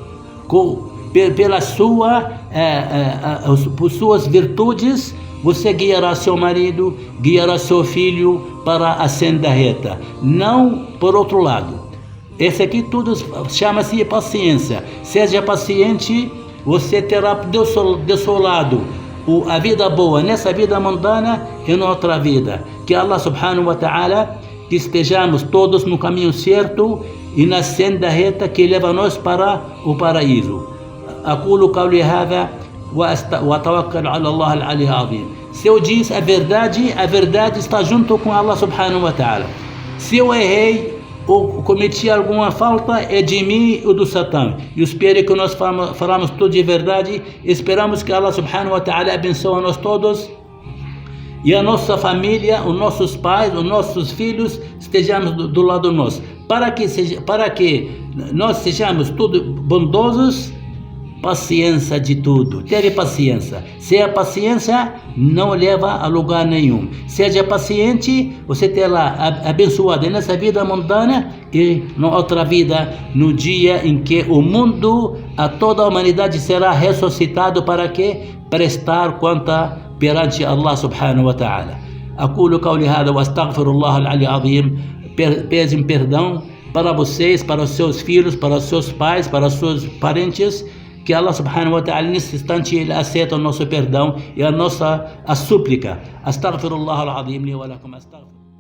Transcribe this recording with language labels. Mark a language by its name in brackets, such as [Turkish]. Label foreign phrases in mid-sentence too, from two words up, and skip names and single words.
[Portuguese] Por suas virtudes, você guiará seu marido, guiará seu filho para a senda reta, não por outro lado. Esse aqui tudo chama-se paciência. Seja paciente, você terá do seu lado a vida boa nessa vida mundana e na outra vida. [Arabic] Que الله سبحانه وتعالى, [Portuguese] que estejamos todos no caminho certo e na senda reta que leva nós para o paraíso. [Arabic] أقول قولي هذا و توكل على الله العلي عظيم. [Portuguese] Se eu disse a verdade está junto com [Arabic] الله سبحانه وتعالى. [Portuguese] Se eu errei ou cometi alguma falta, é de mim ou do Satã. Eu espero que nós falamos tudo de verdade. Esperamos que [Arabic] الله سبحانه وتعالى [Portuguese] abençoe a nós todos e a nossa família, os nossos pais, os nossos filhos, estejamos do lado nosso. Para que nós sejamos todos bondosos, paciência de tudo. Teve paciência. Se a paciência não leva a lugar nenhum. Seja paciente, você terá abençoado nessa vida mundana e na outra vida, no dia em que o mundo, a toda a humanidade será ressuscitado para que prestar conta perante [Arabic] الله سبحانه وتعالى. أقول قولي هذا و أستغفر الله العلي عظيم. [Portuguese] Peço perdão para vocês, para os seus filhos, para os seus pais, para os seus parentes. Que [Arabic] الله سبحانه وتعالى [Portuguese] nesse instante ele aceita o nosso perdão e a súplica. [Arabic] أستغفر الله العظيم لي و لكم.